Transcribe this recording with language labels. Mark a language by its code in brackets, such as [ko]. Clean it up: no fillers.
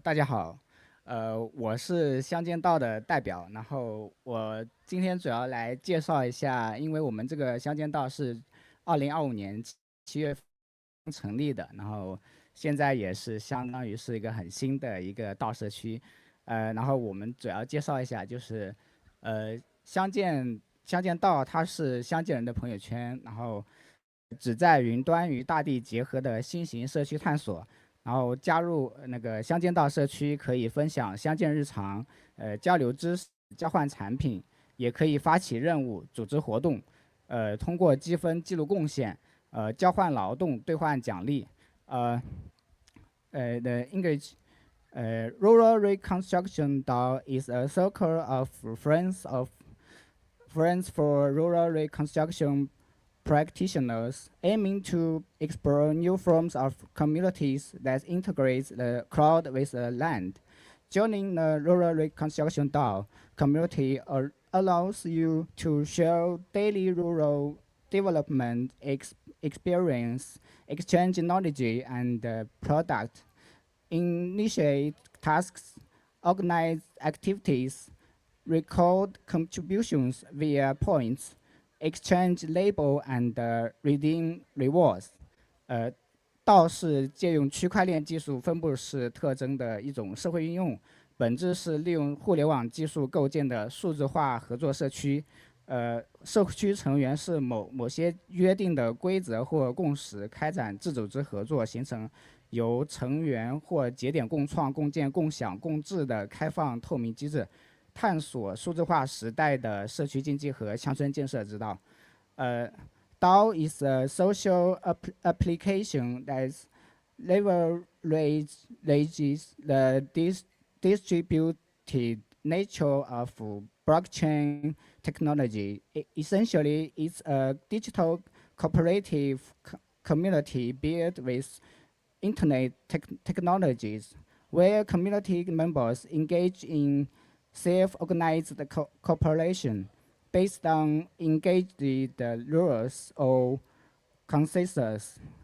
[zh] 大家好，我是乡间道的代表，然后我今天主要来介绍一下，因为我们这个乡间道是2025年7月份成立的，然后现在也是相当于是一个很新的一个道社区，然后我们主要介绍一下，就是乡间道它是乡间人的朋友圈，然后旨在云端与大地结合的新型社区探索。然后加入那个乡间道社区，可以分享乡间日常，交流知识、交换产品，也可以发起任务、组织活动，通过积分记录贡献，交换劳动、兑换奖励。 [en] The English Rural Reconstruction DAO is a circle of friends for rural reconstruction practitioners aiming to explore new forms of communities that integrate the crowd with the land. Joining the Rural Reconstruction DAO community allows you to share daily rural development experience, exchange knowledge and product, initiate tasks, organize activities, record contributions via points, exchange label and redeem rewards。 [zh] 道是借用区块链技术分布式特征的一种社会应用，本质是利用互联网技术构建的数字化合作社区。社区成员是某些约定的规则或共识，开展自组织合作，形成由成员或节点共创、共建、共享、共治的开放透明机制。探索数字化时代的社区经济和乡村建设之道。 [en] DAO is a social application that leverages the distributed nature of blockchain technology. Essentially, it's a digital cooperative community built with internet technologies, where community members engage in self-organized cooperation based on engaged rules or consensus.